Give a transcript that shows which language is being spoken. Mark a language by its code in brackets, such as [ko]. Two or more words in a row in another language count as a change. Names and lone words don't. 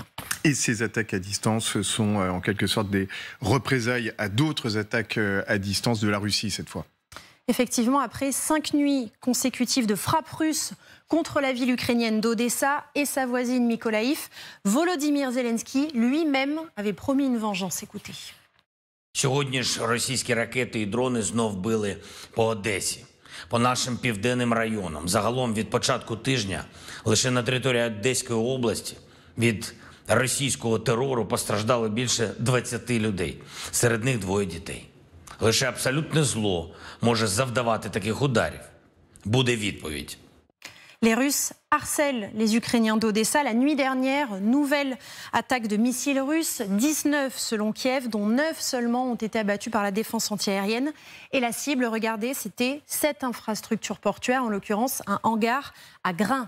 [fr] Et ces attaques à distance sont en quelque sorte des représailles à d'autres attaques à distance de la Russie cette fois. Effectivement, après 5 nuits consécutives de frappes russes contre la ville ukrainienne d'Odessa et sa voisine Mykolaïv, Volodymyr Zelensky lui-même avait promis une vengeance. Écoutez. [uk] Сьогодні ж російські ракети і дрони знов били по Одесі, по нашим південним районам. Загалом від початку тижня лише на території Одеської області від російського терору постраждало більше 20 людей, серед них 2 дітей. Лише абсолютне зло може завдавати таких ударів. Буде відповідь. [fr] Les Russes harcèlent les Ukrainiens d'Odessa. La nuit dernière, nouvelle attaque de missiles russes, 19 selon Kiev, dont 9 seulement ont été abattus par la défense antiaérienne. Et la cible, regardez, c'était cette infrastructure portuaire, en l'occurrence un hangar à grains.